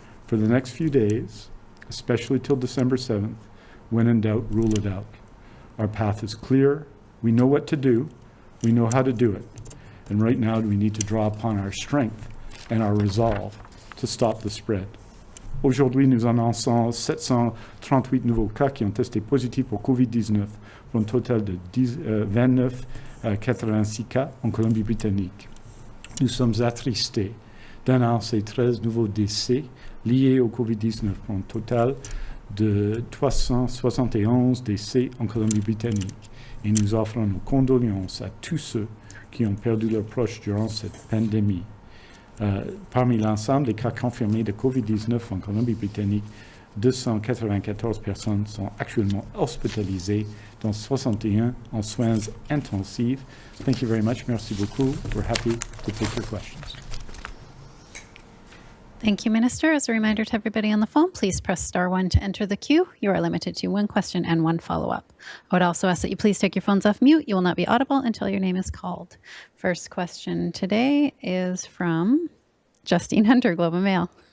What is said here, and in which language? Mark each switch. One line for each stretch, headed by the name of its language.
English: For the next few days, especially till December 7th, when in doubt, rule it out. Our path is clear. We know what to do. We know how to do it. And right now, we need to draw upon our strength and our resolve to stop the spread.
French: Aujourd'hui, nous annonçons 738 nouveaux cas qui ont testé positifs pour COVID-19, pour un total de 29,86 cas en Colombie-Britannique. Nous sommes attristés d'annoncer 13 nouveaux décès liés au COVID-19, pour un total de 371 décès en Colombie-Britannique. Et nous offrons nos condoléances à tous ceux qui ont perdu leurs proches durant cette pandémie. Parmi l'ensemble des cas confirmés de COVID-19 en Colombie-Britannique, 294 personnes sont actuellement hospitalisées, dont 61 en soins intensifs.
English: Thank you very much.
French: Merci beaucoup.
English: We're happy to take your questions. Thank you, Minister. As a reminder to everybody on the phone, please press star 1 to enter the queue. You are limited to 1 question and 1 follow-up. I would also ask that you please take your phones off mute. You will not be audible until your name is called. First question today is from Justine Hunter, Globe and Mail.